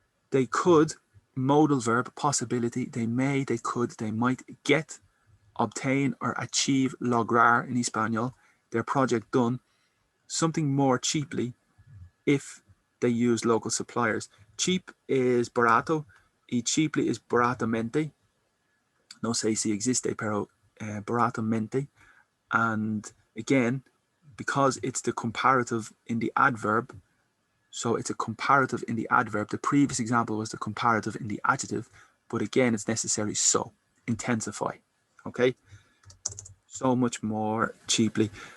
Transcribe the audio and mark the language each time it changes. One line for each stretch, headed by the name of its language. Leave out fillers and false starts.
English: They could, modal verb, possibility, they may, they could, they might get, obtain or achieve, lograr in Espanol, their project done, something more cheaply if they use local suppliers. Cheap is barato, y cheaply is baratamente.
Spanish: No sé si existe, pero baratamente.
English: And again, because it's the comparative in the adverb, so it's a comparative in the adverb. The previous example was the comparative in the adjective, but again, it's necessary so. Intensify, okay? So much more cheaply.